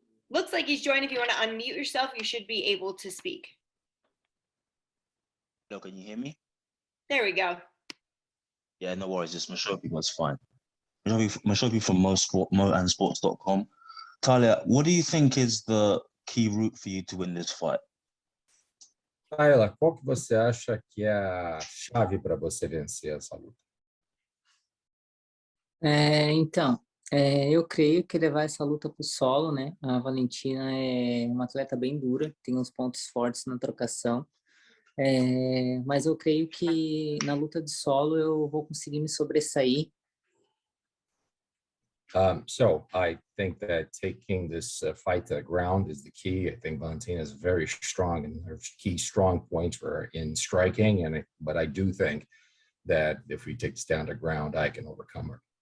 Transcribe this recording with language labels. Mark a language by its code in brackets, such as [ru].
[en] Looks like he's joined. If you want to unmute yourself, you should be able to speak. Hello, can you hear me? There we go. Yeah, no worries. It's Mashopi, that's fine. Mashopi from moandsports.com. Taila, what do you think is the key route for you to win this fight? [pt] Taila, qual que você acha que é a chave para você vencer essa luta? Eu creio que levar essa luta para o solo, né? A Valentina é uma atleta bem dura, tem uns pontos fortes na trocação, mas eu creio que na luta de solo eu vou conseguir me sobressair. [en] So I think that taking this fight to the ground is the key. I think Valentina is very strong, and her key strong points were in striking. But I do think that if we take this down to ground, I can overcome her.